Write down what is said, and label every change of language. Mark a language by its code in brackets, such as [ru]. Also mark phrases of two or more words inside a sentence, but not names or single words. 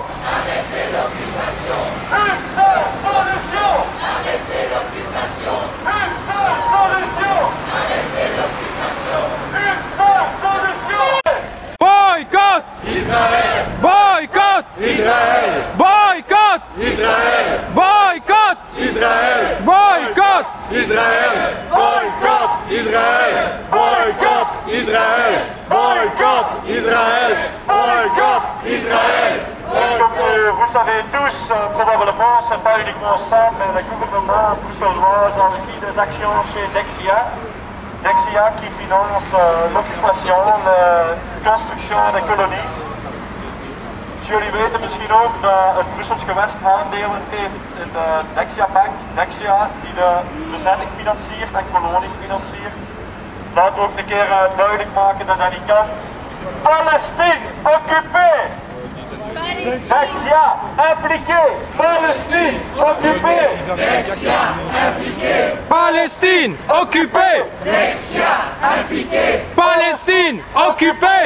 [fr] Arrêtez l'occupation. Une seule solution. Arrêtez l'occupation. Une seule solution. Arrêtez l'occupation. Une seule solution. Boycott Israël. Boycott Israël. Boycott Israël. Boycott Israël. Boycott Israël. Boycott Israël. Boycott Israël. Boycott Israël. Boycott Israël. Comme vous savez tous, probablement, ce n'est pas uniquement ça, mais le gouvernement bruxellois a aussi des actions chez Dexia. Dexia qui finance l'occupation, la construction des kolonies. [nl] Jullie weten misschien ook dat het Brussels gewest aandelen heeft in de Dexia Bank, Dexia, die de bezetting financiert en kolonies financiert. Laten we ook een keer duidelijk maken dat dat niet kan. [fr] Palestine, occupé! Dexia, impliqué! Palestine, occupé! Dexia impliqué. Palestine occupée. Dexia impliqué. Palestine occupée.